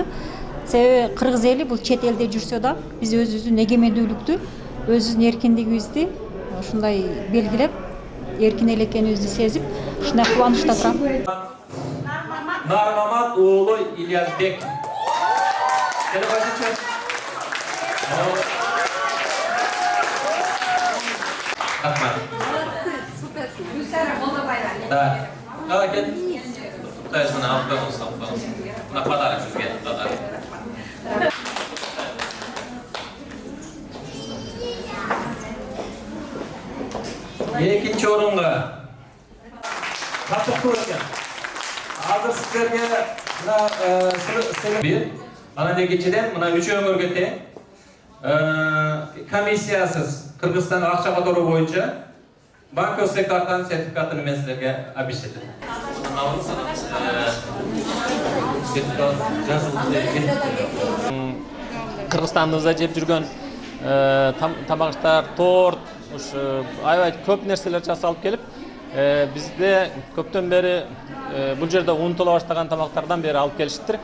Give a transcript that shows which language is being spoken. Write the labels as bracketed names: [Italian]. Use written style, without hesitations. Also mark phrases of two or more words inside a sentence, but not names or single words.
[Kyrgyz] Себеби кыргыз эли бул чет элде жүрсө да, биз өзүбүздүн эгемендүүлүктү, өзүбүздүн эркиндигибизди ушундай белгилеп, эркин эл экенибизди сезип, ушундай кубанычта турам. Нармамат уулу Ильязбек. Рахмат. Да. Давай, кет. [Kazakh] Туптайсың, алып қойыңыз. Мына подарок сізге. Екінші орынға қатты екен. [Kyrgyz] Азыр сіздерге бір, анан екіншіден мына үш өңірге тең комиссиясыз Кыргызстан акча которуу боюнча банковский картанын сертификатын мен силерге обещетем. Кыргызстандыбызда жеп жүргөн тамактар, торт, аябай көп нерселер жасалып келип, бизде көптөн бери бул жерде унутула баштаган тамактардан бери алып келишиптир.